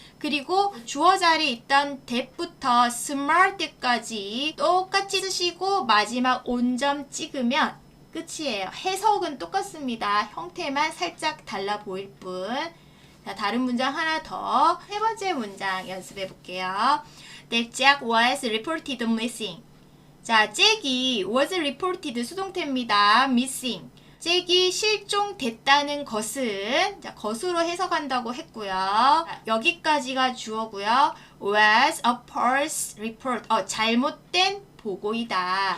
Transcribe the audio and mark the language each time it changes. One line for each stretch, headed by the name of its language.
Korean: 그리고 주어 자리에 있던 that부터 smart까지 똑같이 쓰시고 마지막 온점 찍으면 끝이에요. 해석은 똑같습니다. 형태만 살짝 달라 보일 뿐. 자, 다른 문장 하나 더. 세 번째 문장 연습해 볼게요.
English: That Jack was reported missing.
Korean: 자, 잭이
English: was reported
Korean: 수동태입니다.
English: missing.
Korean: 잭이 실종됐다는 것은 자, 것으로 해석한다고 했고요. 자, 여기까지가 주어고요.
English: was a false report.
Korean: 잘못된 보고이다.